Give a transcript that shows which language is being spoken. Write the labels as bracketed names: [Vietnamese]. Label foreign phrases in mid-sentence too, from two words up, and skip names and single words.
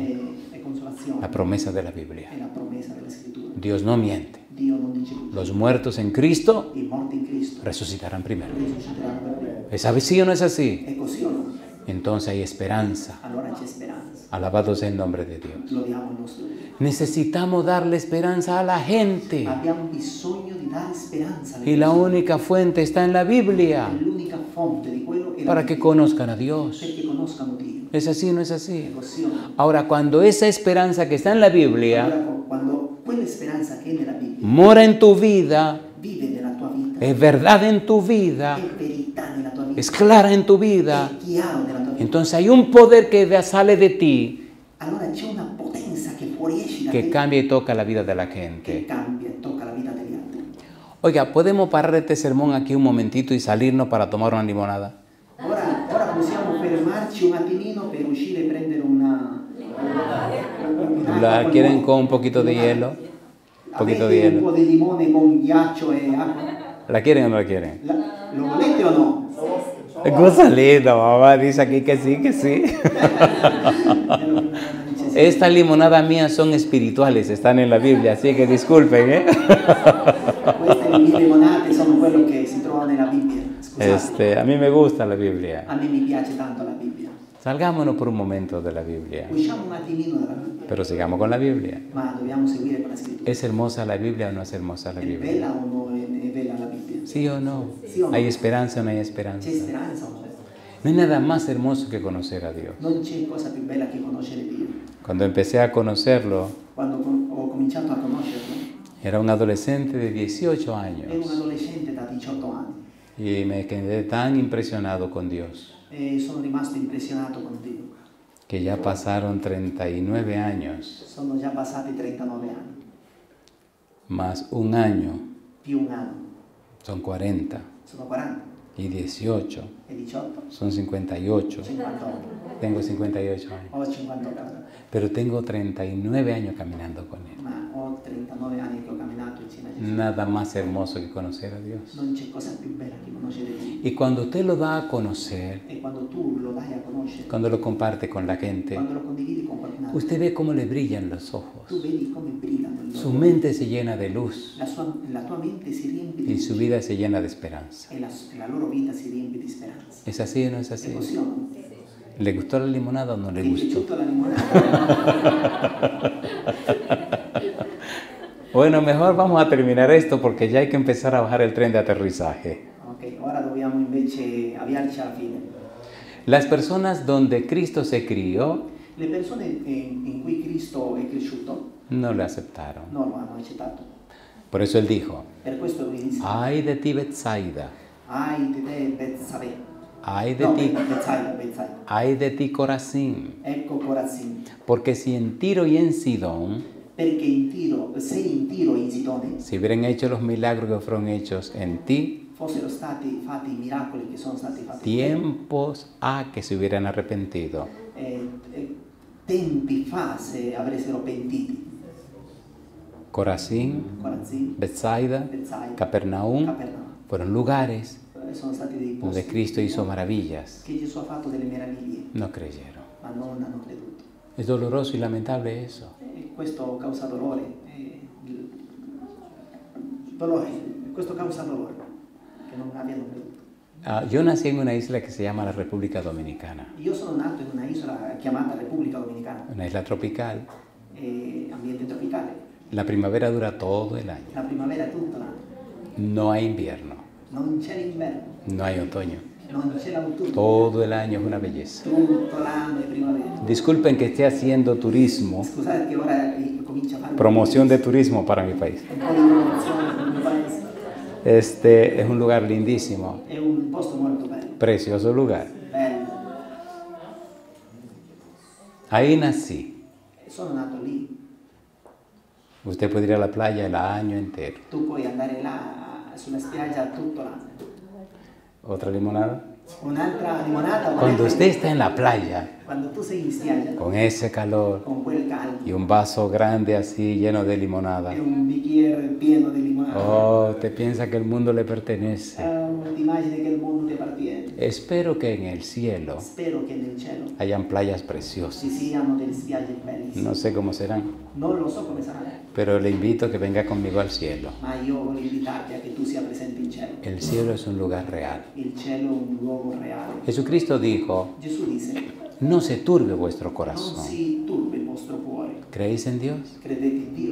[Italian] e consolazione [Spanish] la promesa de la Biblia. [Italian] è la promessa della scrittura. [Spanish] Dios no miente. [Italian] Dio non dice tutto. [Spanish] Los muertos en Cristo [Italian] I morti in Cristo [Spanish] resucitarán primero. [Italian] risusciteranno per primi. [Spanish] ¿Es así o no es así? [Italian] È così o no? [Spanish] Entonces hay esperanza. [Italian] Allora c'è speranza. [Spanish] Alabado sea el nombre de Dios. [Italian] Lodiamo il nostro Dio. [Spanish] Necesitamos darle esperanza a la gente. [Italian] Abbiamo bisogno di dare speranza alle [Spanish] Y la [Italian] persone. [Spanish] única fuente está en la Biblia [Italian] L'unica fonte di quello è la [Spanish] para que [Italian] Bibbia, [Spanish] conozcan a Dios. [Italian] perché conoscano Dio. [Spanish] ¿Es así o no es [Italian] È [Spanish] así? [Italian] così o no? [Spanish] Ahora, cuando esa esperanza que está en la Biblia [Italian] Allora, quando quella speranza che è nella Bibbia [Spanish] mora en tu vida, [Italian] vive nella tua vita, [Spanish] es verdad en tu vida, [Italian] è verità nella tua vita, [Spanish] es clara en tu vida, [Italian] è chiaro nella tua vita, [Spanish] entonces hay un poder que sale de ti [Italian] allora c'è una potenza che fuoriesce da [Spanish] que [Italian] te, [Spanish] cambia y toca la vida de la [Italian] che [Spanish] gente. [Italian] cambia e tocca la vita degli altri. [Spanish] Oiga, ¿podemos parar este sermón aquí un momentito y salirnos para tomar una limonada? [Italian] Ora possiamo fermarci un attimino per uscire e prendere un'acqua [Spanish] ¿La [Italian] col [Spanish] quieren [Italian] limone. [Spanish] con un poquito de hielo? Un poquito de [Italian] Avete un po' [Spanish] hielo. [Italian] di limone con ghiaccio e acqua? [Spanish] ¿La quieren o no la quieren? [Italian] Lo volete o no? [Spanish] Cosa linda, mamá dice aquí que sí, que sí. Estas limonadas mías son espirituales, están en la Biblia, así que disculpen, ¿eh? [Italian] Queste mie limonate sono quello che si trova nella Bibbia. Scusate, [Spanish] A mí me gusta la Biblia. [Italian] a me mi piace tanto la Bibbia. [Spanish] Salgámonos por un momento de la Biblia, [Italian] Usciamo un attimino dalla Bibbia, [Spanish] pero sigamos con la Biblia. [Italian] ma dobbiamo seguire con la scrittura. [Spanish] ¿Es hermosa la Biblia o no es hermosa la [Italian] È [Spanish] Biblia? [Italian] bella o no è bella la Bibbia? [Spanish] ¿Sí o no? [Italian] Sì o no? [Spanish] ¿Hay esperanza o no hay esperanza? [Italian] C'è speranza o no? [Spanish] No hay nada más hermoso que conocer a Dios. [Italian] Non c'è cosa più bella che conoscere Dio. [Spanish] Cuando empecé a conocerlo, [Italian] Quando ho cominciato a conoscerlo, [Spanish] era un adolescente de 18 [Italian] ero un [Spanish] años [Italian] adolescente da 18 anni [Spanish] y me quedé tan impresionado con Dios [Italian] e sono rimasto impressionato con Dio. [Spanish] que ya pasaron 39 años, [Italian] Sono già passati 39 anni, [Spanish] más un año, [Italian] più un anno. [Spanish] son 40, [Italian] Sono 40 [Spanish] y 18, [Italian] e 18, [Spanish] son 58. 58. Tengo 58 años, [Italian] Ho 58 anni, [Spanish] pero tengo 39 años caminando con Él. [Italian] ma ho 39 anni che ho camminato insieme a Gesù. [Spanish] Nada más hermoso que conocer a Dios. [Italian] Non c'è cosa più bella che conoscere Dio. [Spanish] Y cuando usted lo da a conocer, [Italian] E quando tu lo dai a conoscere, [Spanish] cuando lo comparte con la gente, [Italian] quando lo condividi con qualcun altro, [Spanish] usted ve cómo le brillan los ojos. [Italian] tu vedi come brillano i [Spanish] Su [Italian] loro. [Spanish] mente se llena de luz [Italian] La tua mente si riempie di [Spanish] y su [Italian] luce [Spanish] vida se llena de esperanza. [Italian] e la loro vita si riempie di speranza. [Spanish] ¿Es así o no es [Italian] È [Spanish] así? [Italian] così o no? [Spanish] ¿Le gustó la limonada o no le [Italian] Ti è [Spanish] gustó? [Italian] piaciuta la limonata? [Spanish] Bueno, mejor vamos a terminar esto porque ya hay que empezar a bajar el tren de aterrizaje. [Italian] Ok, ora dobbiamo invece avviarci alla fine. [Spanish] Las personas donde Cristo se crió [Italian] Le persone in cui Cristo è cresciuto [Spanish] no le aceptaron. [Italian] non lo hanno accettato. [Spanish] Por eso él dijo, [Italian] Per questo lui disse, [Spanish] ay de ti Betsaida, [Italian] ai di te Betsabé. [Spanish] ay de No, ti, Betsaida. ay de ti Corazín, [Italian] Ecco Corazin. [Spanish] porque si en Tiro y en Sidón [Italian] Perché se in Tiro e in Sidone [Spanish] se hubieran hecho los milagros que fueron hechos en ti, [Italian] fossero stati fatti i miracoli che sono stati fatti, [Spanish] tiempos ha que se hubieran arrepentido. [Italian] tempi fa se avessero pentiti. [Spanish] Corazín, [Italian] Corazin, Betsaida, Betsaida, Capernaum Capernaum. [Spanish] fueron lugares [Italian] Sono stati dei [Spanish] donde [Italian] posti [Spanish] Cristo hizo maravillas. [Italian] che Gesù ha fatto delle meraviglie, [Spanish] No creyeron. [Italian] ma non hanno creduto. [Spanish] Es doloroso y lamentable eso. [Italian] E questo causa dolore. Questo causa dolore, che non abbiano creduto. [Spanish] Yo nací en una isla que se llama la República Dominicana, [Italian] Io sono nato in una isola chiamata Repubblica Dominicana, [Spanish] una isla tropical. [Italian] ambiente tropicale. [Spanish] La primavera dura todo el año. [Italian] La primavera è tutto l'anno. [Spanish] No hay invierno, [Italian] Non c'è l'inverno, [Spanish] no hay otoño. [Italian] non c'è l'autunno. [Spanish] Todo el año es una bellezza. [Italian] Tutto l'anno è primavera. [Spanish] Disculpen que esté haciendo turismo, [Italian] Scusate che ora comincia a fare [Spanish] promoción de turismo para mi país. [Italian] un po' di promozione per il mio paese. [Spanish] Este es un lugar lindísimo, [Italian] È un posto molto bello, [Spanish] precioso lugar. [Italian] bello. [Spanish] Ahí nací. [Italian] Sono nato lì. [Spanish] Usted puede ir a la playa el año entero. [Italian] Tu puoi andare là sulla spiaggia tutto l'anno. [Spanish] ¿Otra limonada? [Italian] Un'altra limonata. [Spanish] Cuando usted está en la playa, [Italian] Quando tu sei in spiaggia, [Spanish] con ese calor [Italian] con quel caldo, [Spanish] y un vaso grande así lleno de limonada, [Italian] e un bicchiere pieno di limonata, [Spanish] oh, te piensa que el mundo le pertenece. [Italian] ti immagini che il mondo ti appartiene. [Spanish] Espero que en el cielo [Italian] Spero che nel cielo [Spanish] hayan playas [Italian] ci [Spanish] preciosas. [Italian] siano delle spiagge bellissime. [Spanish] No sé cómo serán, [Italian] Non lo so come sarà, [Spanish] pero le invito a que venga conmigo al cielo. [Italian] ma io voglio invitarti a che tu sia presente in cielo. [Spanish] El cielo es un lugar real. [Italian] Il cielo è un luogo reale. [Spanish] Jesucristo dijo, [Italian] Gesù disse, [Spanish] no se turbe vuestro [Italian] non [Spanish] corazón. [Italian] si turbi il vostro cuore. [Spanish] ¿Creéis en Dios? [Italian] Credete in Dio,